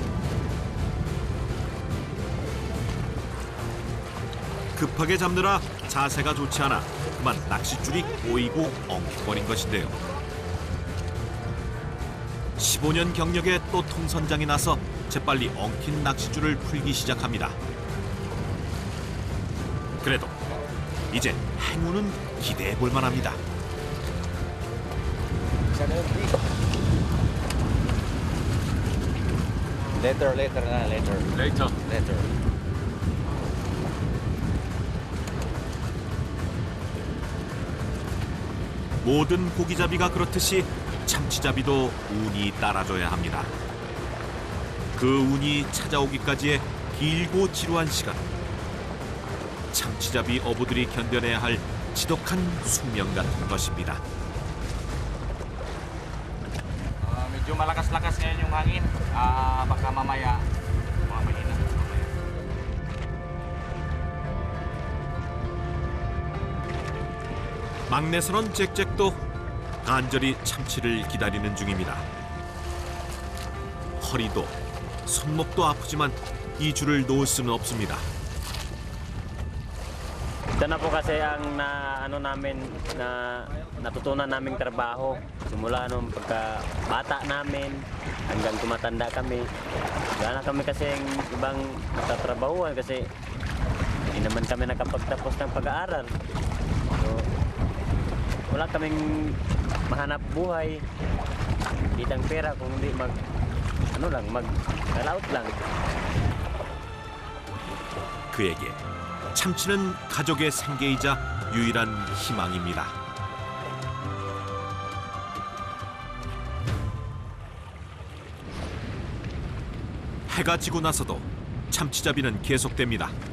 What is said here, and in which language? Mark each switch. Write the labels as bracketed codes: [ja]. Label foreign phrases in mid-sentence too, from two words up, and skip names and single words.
[ko] 급하게 잡느라 자세가 좋지 않아 그만 낚싯줄이 꼬이고 엉켜버린 것인데요. 15년 경력에 또 통선장이 나서 재빨리 엉킨 낚싯줄을 풀기 시작합니다. 그래도 이제 행운은 기대해 볼 만합니다. [en] Later na, later. [ko] 모든 고기잡이가 그렇듯이 참치잡이도 운이 따라줘야 합니다. 그 운이 찾아오기까지의 길고 지루한 시간. 참치잡이 어부들이 견뎌내야 할 지독한 숙명 같은 것입니다. [tl] Medyo malakas-lakas ngayon yung hangin. Baka mamaya mahina. [ko] 막내 선원 잭잭도 간절히 참치를 기다리는 중입니다. 허리도 손목도 아프지만 이 줄을 놓을 수는 없습니다. [tl] Ito na po kasi ang natutunan naming trabaho. Simula nung pagka-bata namin hanggang tumatanda kami. Wala na kami kasi ibang natatrabahuan kasi hindi naman kami nakapagtapos ng pag-aaral. So, wala kaming mahanap buhay. Kitang pera kung hindi mag-out lang. [ko] 그에게 참치는 가족의 생계이자 유일한 희망입니다. 해가 지고 나서도 참치잡이는 계속됩니다.